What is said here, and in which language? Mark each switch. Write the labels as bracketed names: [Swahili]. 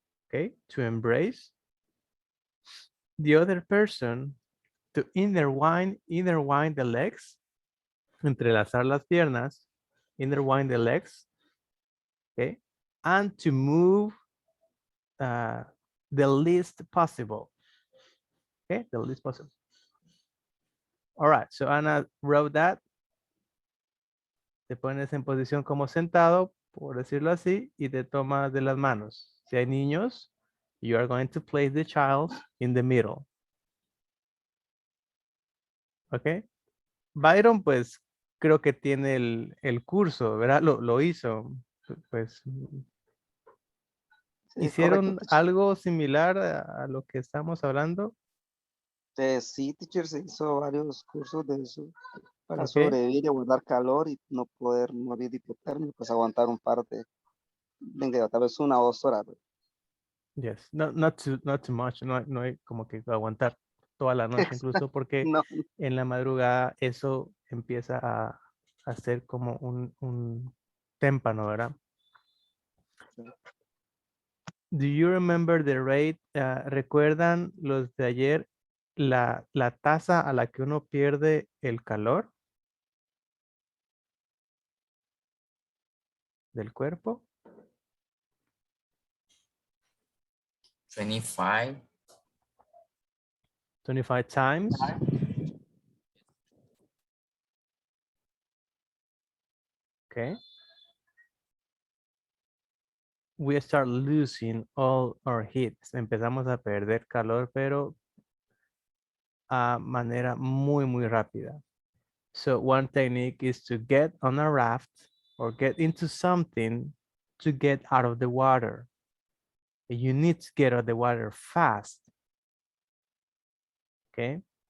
[English] okay? To embrace the other person, to intertwine the legs, [Spanish] entrelazar las piernas, [English] intertwine the legs, okay? And to move the least possible, okay? The least possible. All right, so Anna wrote that. [Spanish] Te pones en posición como sentado, por decirlo así, y te tomas de las manos. Si hay niños, [English] you are going to place the child in the middle. ¿Ok? [Spanish] Byron, pues, creo que tiene el curso, ¿verdad? Lo hizo. Pues, Sí, correcto, ¿hicieron [English] teacher. [Spanish] algo similar a lo que estamos hablando? Sí, teacher, se hizo varios cursos de eso para ¿Ok? sobrevivir y guardar calor y no poder morir de hipotermia, pues aguantar un par de, venga, tal vez 1 o 2 horas. [English] Yes. Not too much. [Spanish] No hay como que aguantar toda la noche, incluso porque No, en la madrugada eso empieza a ser como un témpano, ¿verdad? [English] Do you remember the rate? [Spanish] ¿Recuerdan los de ayer la tasa a la que uno pierde el calor del cuerpo? [English] 25. 25 times. Okay. We start losing all our heat. [Spanish] Empezamos a perder calor, pero a manera muy rápida. [English] So one technique is to get on a raft or get into something to get out of the water. You need to get out of the water fast. Okay.